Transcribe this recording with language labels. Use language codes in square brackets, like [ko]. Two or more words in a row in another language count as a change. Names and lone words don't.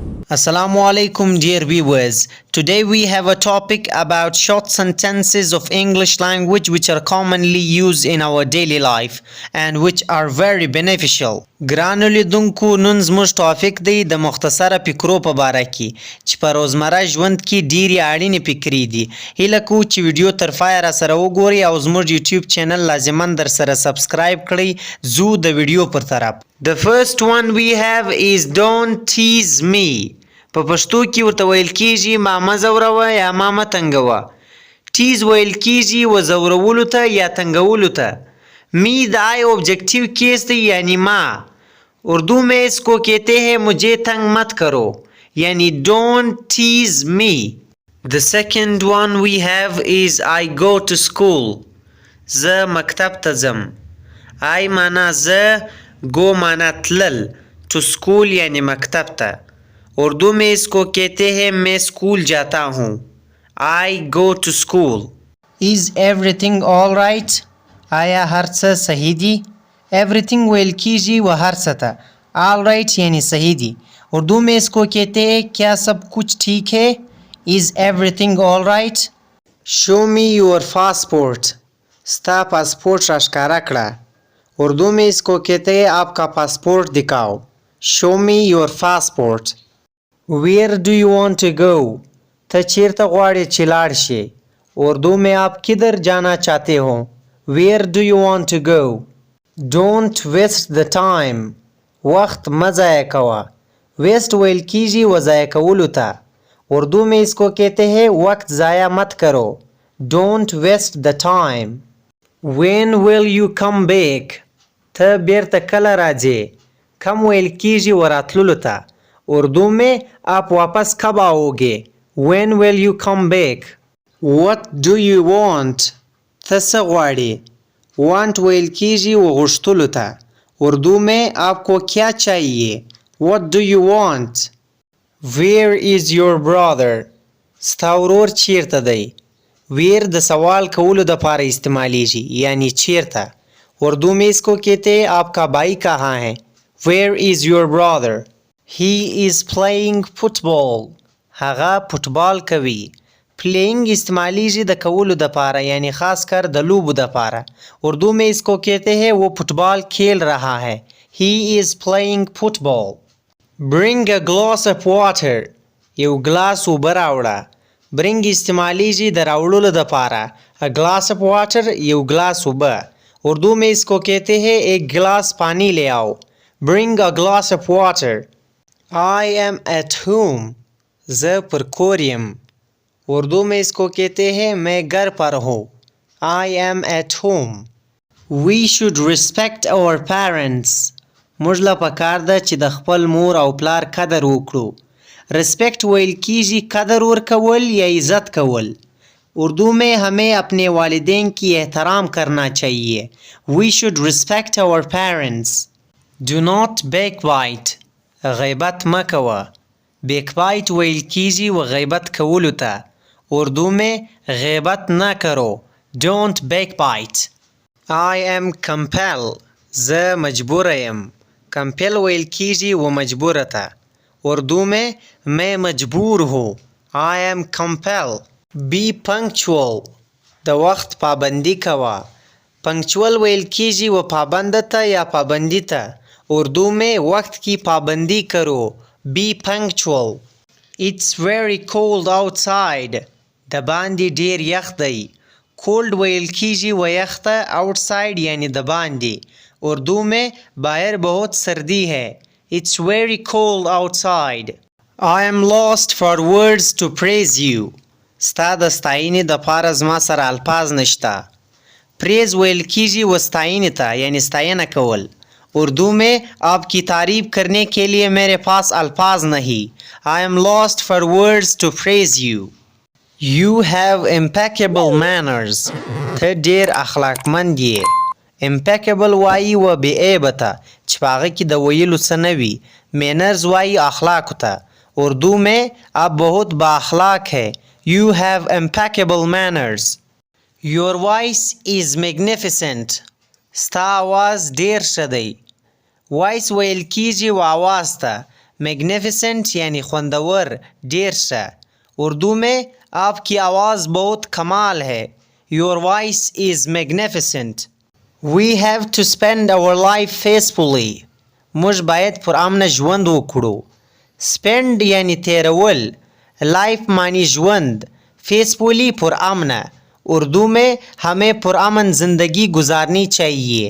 [en] Assalamu alaikum dear viewers. Today we have a topic about short sentences of English language which are commonly used in our daily life and which are very beneficial. [ps] ګرانو لیدونکو نن زموږ ټاپک دی د مختصره فکرو په باره کې چې په روزمره ژوند کې ډیرې اړینې فکرې دي. هیله کوو چې ویډیو تر پایه را سره وګورئ او زموږ یوټیوب چینل لازما در سره سبسکرایب کړئ. زو د ویډیو پر طرف. [en] The first one we have is don't tease me. [ps] په پښتو کې ورته ویل کیږي ما مه ځوروه یا ما مه تنګوه. ټیز ویل کیږي وځورولو ته یا تنګولو ته. می د آئی [en] objective case [ps] دی یعنی ما. [ur] اردو میں اس کو کہتے ہیں مجھے تنگ مت کرو یعنی [en] don't tease me. The second one we have is I go to school. [ps] زه مکتب ته ځم. I معنا زه، go معنا تلل، [en] to school [ps] یعنی مکتب ته. [ur] اردو میں اس کو کہتے ہیں میں اسکول جاتا ہوں. [en] I go to school. Is everything all right? [ps] آیا هر څه صحیح دي؟ everything ویل کیږي و هر څه ته. [en] all right [ps] یعنی صحیح دي. [ur] اردو میں اس کو کہتے ہیں کیا سب کچھ ٹھیک ہے؟ [en] Is everything all right? Show me your passport. [ps] ستا پاسپورٹ را ښکاره کړه. [ur] اردو میں اس کو کہتے ہیں آپ کا پاسپورٹ دکھاؤ. [en] Show me your passport. Where do you want to go? [ps] ته چیرته غواړې چې لاړ شې؟ [ur] اردو میں آپ کدھر جانا چاہتے ہو؟ [en] Where do you want to go? Don't waste the time. [ps] وقت مه ضایع کوه. waste ویل کیږي و ضایع کولو ته. [ur] اردو میں اس کو کہتے ہیں وقت ضایع مت کرو. [en] Don't waste the time. When will you come back? [ps] ته بیرته کله راځې؟ کم ویل کیږي و راتللو ته. [ur] اردو میں آپ واپس کب آؤ گے؟ [en] When will you come back? What do you want? [ps] ته څه غواړې؟ want ویل کیږي و غوښتلو ته. [ur] اردو میں آپ کو کیا چاہیے؟ [en] What do you want? Where is your brother? [ps] ستا ورور چیرته دی؟ where د سوال کولو دپاره استعمالیږي یعنی چیرته. [ur] اردو میں اس کو کہتے ہیں آپ کا بھائی کہاں ہے؟ [en] Where is your brother? He is playing football. [ps] هغه فوتبال کوي. پلینگ استعمالیږي د کولو دپاره یعنی خاص کر د لوبو دپاره. [ur] اردو میں اس کو کہتے ہیں وہ فوتبال کھیل رہا ہے. [en] He is playing football. Bring a glass of water. [ps] یو ګلاس اوبه راوړه. bring استعمالیږي د راوړلو دپاره. [en] a glass of water [ps] یو ګلاس اوبه. [ur] اردو میں اس کو کہتے ہیں ایک گلاس پانی لے آؤ. [en] Bring a glass of water. I am at home. [ps] زه پر کور یم. [ur] اردو میں اس کو کہتے ہیں میں گھر پر ہوں. [en] I am at home. We should respect our parents. [ps] موږ له پکار ده چې د خپل مور او پلار قدر وکړو. respect ویل کیږي قدر ورکول یا عزت کول. [ur] اردو میں ہمیں اپنے والدین کی احترام کرنا چاہیے. [en] We should respect our parents. Do not backbite. [ps] غیبت مه کوه. backbite ویل کیږي و غیبت کولو ته. [ur] اردو میں غیبت نہ کرو. [en] Don't backbite. I am compel. [ps] زه مجبوره یم. compel ویل کیږي و مجبوره ته. [ur] اردو میں میں مجبور ہوں. [en] I am compel. Be punctual. [ps] د وخت پابندی کوه. punctual ویل کیږي و پابند ته یا پابندی ته. [ur] اردو میں وقت کی پابندی کرو. [en] Be punctual. It's very cold outside. [ps] د باندې ډیر یخ دی. cold ویل کیږي و یخ ته. outside یعنی د باندې. [ur] اردو میں باہر بہت سردی ہے. [en] It's very cold outside. I am lost for words to praise you. [ps] ستا د ستاینې دپاره زما سره الفاظ نشته. praise ویل کیږي و ستاینې ته یعنی ستاینه کول. [ur] اردو میں آپ کی تعریف کرنے کے لیے میرے پاس الفاظ نہیں. [en] I am lost for words to praise you. You have impeccable manners. [ps] ته ډیر اخلاقمند یې. impeccable وایي و بې عیبه ته چې په هغه کې د ویلو څه نه وي. manners وایي اخلاقو ته. [ur] اردو میں آپ بہت با اخلاق ہے. [en] You have impeccable manners. Your voice is magnificent. [ps] ستا آواز ډیر ښه دی. وایس ویل کیږي و آواز ته. [ur] میگنیفیسنٹ یعنی [ps] خوندور، ډیر ښه. [ur] اردو میں آپ کی آواز بہت کمال ہے. [en] Your voice is magnificent. We have to spend our life faithfully. [ps] موږ باید پر امنه ژوند وکړو. spend یعنی تیرول، life معنی ژوند، faithfully پر امنه. [ur] اردو میں ہمیں پرامن زندگی گزارنی چاہیے.